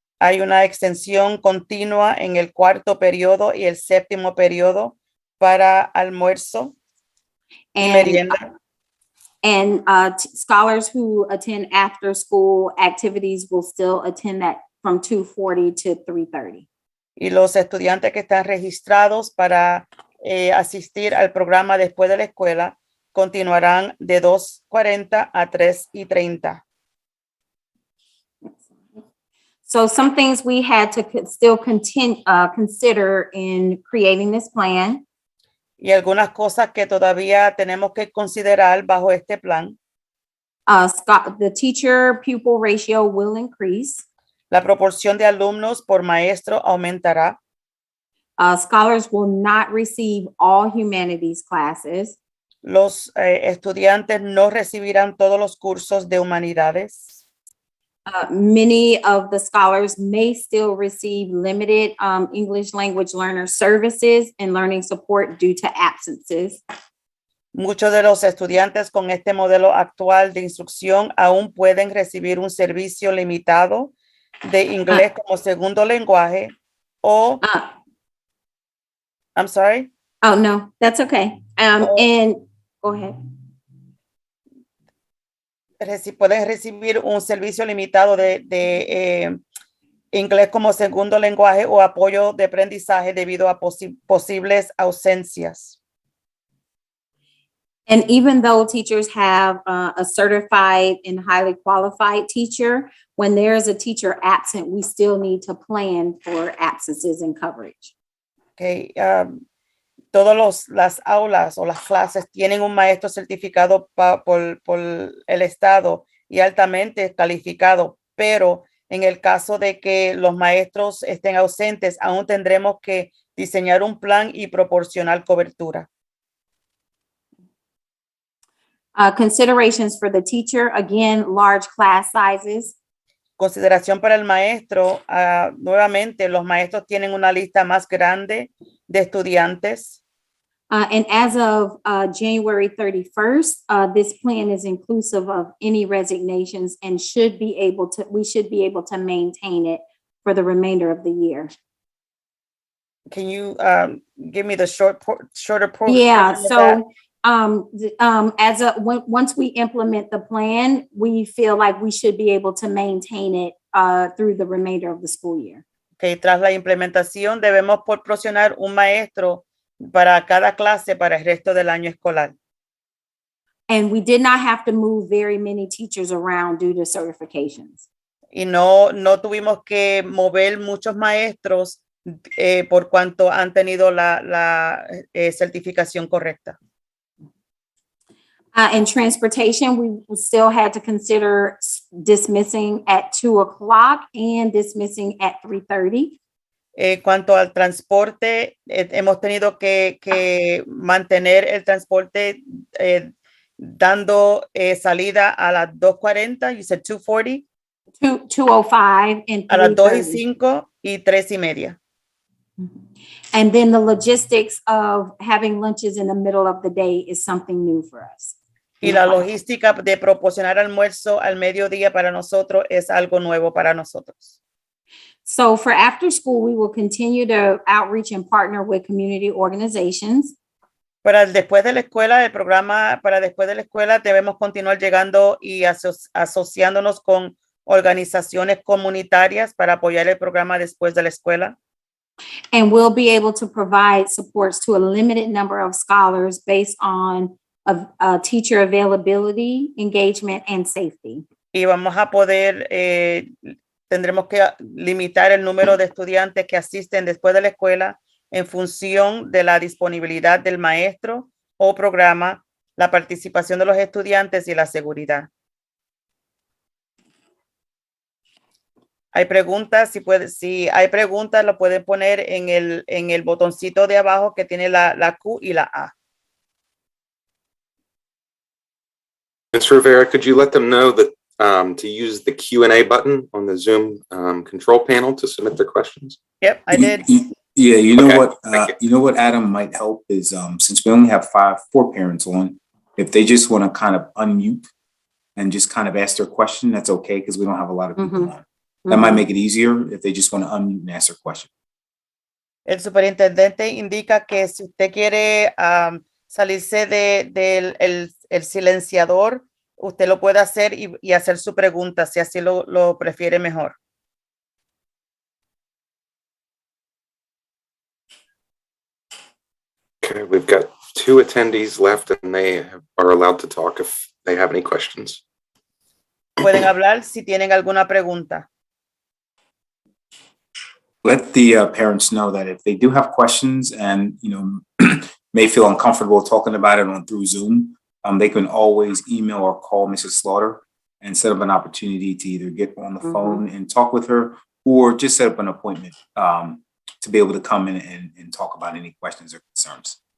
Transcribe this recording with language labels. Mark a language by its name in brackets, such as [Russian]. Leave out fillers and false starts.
[Spanish] Hay una extensión continua en el cuarto periodo y el séptimo periodo para almuerzo y merienda. [English] And scholars who attend after school activities will still attend that from 2:40 to 3:30. [Spanish] Y los estudiantes que están registrados para asistir al programa después de la escuela continuarán de 2:40 a 3:30. [English] So some things we had to still consider in creating this plan. [Spanish] Y algunas cosas que todavía tenemos que considerar bajo este plan. [English] The teacher-pupil ratio will increase. [Spanish] La proporción de alumnos por maestro aumentará. [English] Scholars will not receive all humanities classes. [Spanish] Los estudiantes no recibirán todos los cursos de humanidades. [English] Many of the scholars may still receive limited English language learner services and learning support due to absences. [Spanish] Muchos de los estudiantes con este modelo actual de instrucción aún pueden recibir un servicio limitado de inglés como segundo lenguaje o [English] I'm sorry. Oh, no, that's okay. And go ahead. [Spanish] Pueden recibir un servicio limitado de inglés como segundo lenguaje o apoyo de aprendizaje debido a posibles ausencias. [English] And even though teachers have a certified and highly qualified teacher, when there is a teacher absent, we still need to plan for absences and coverage. Okay. [Spanish] Todas las aulas o las clases tienen un maestro certificado por el Estado y altamente calificado, pero en el caso de que los maestros estén ausentes, aún tendremos que diseñar un plan y proporcionar cobertura. [English] Considerations for the teacher, again, large class sizes. [Spanish] Consideración para el maestro, nuevamente los maestros tienen una lista más grande de estudiantes. [English] And as of January 31st, this plan is inclusive of any resignations and we should be able to maintain it for the remainder of the year. Can you give me the shorter portion? Yeah, so Once we implement the plan, we feel like we should be able to maintain it through the remainder of the school year. [Spanish] Okay, tras la implementación debemos proporcionar un maestro para cada clase para el resto del año escolar. [English] And we did not have to move very many teachers around due to certifications. [Spanish] Y no tuvimos que mover muchos maestros por cuanto han tenido la certificación correcta. [English] In transportation, we still had to consider dismissing at 2:00 and dismissing at 3:30. [Spanish] Cuanto al transporte, hemos tenido que mantener el transporte dando salida a las 2:40, [English] you said 2:40. 2:05 and [Spanish] A las 3:30. 2:05 y 3:30. [English] And then the logistics of having lunches in the middle of the day is something new for us. [Spanish] Y la logística de proporcionar almuerzo al mediodía para nosotros es algo nuevo para nosotros. [English] So for after school, we will continue to outreach and partner with community organizations. [Spanish] Para después de la escuela, el programa para después de la escuela debemos continuar llegando y asociándonos con organizaciones comunitarias para apoyar el programa después de la escuela. [English] And we'll be able to provide supports to a limited number of scholars based on teacher availability, engagement, and safety. [Spanish] Y vamos a poder, tendremos que limitar el número de estudiantes que asisten después de la escuela en función de la disponibilidad del maestro o programa, la participación de los estudiantes y la seguridad. Hay preguntas, si hay preguntas, lo pueden poner en el botoncito de abajo que tiene la Q y la A. [English] Ms. Rivera, could you let them know that to use the Q&A button on the Zoom control panel to submit their questions? Yep, I did. Yeah, you know Okay, what? thank you. You know what, Adam, might help is since we only have 4 parents on, if they just want to kind of unmute and just kind of ask their question, that's okay because we don't have a lot of people on. That might make it easier if they just want to unmute and ask their question. [Spanish] El superintendente indica que si usted quiere salirse del el silenciador, usted lo puede hacer y hacer su pregunta, si así lo prefiere mejor. [English] Okay, we've got 2 attendees left and they are allowed to talk if they have any questions. [Spanish] Pueden hablar si tienen alguna pregunta. [English] Let the parents know that if they do have questions and, may feel uncomfortable talking about it through Zoom, they can always email or call Mrs. Slaughter and set up an opportunity to either get on the phone and talk with her or just set up an appointment to be able to come in and talk about any questions or concerns.